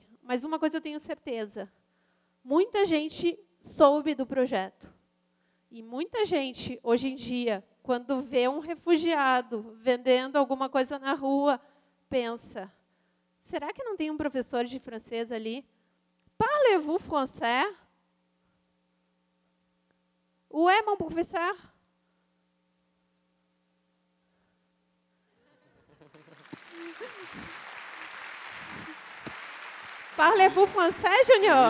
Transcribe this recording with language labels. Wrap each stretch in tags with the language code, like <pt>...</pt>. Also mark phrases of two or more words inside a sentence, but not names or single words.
<pt>Mas uma coisa eu tenho certeza, muita gente soube do projeto. E muita gente, hoje em dia, quando vê um refugiado vendendo alguma coisa na rua, pensa, será que não tem um professor de francês ali?</pt> <fr>Parlez-vous français? Où est mon professeur? Parlez-vous français, Junior?</fr>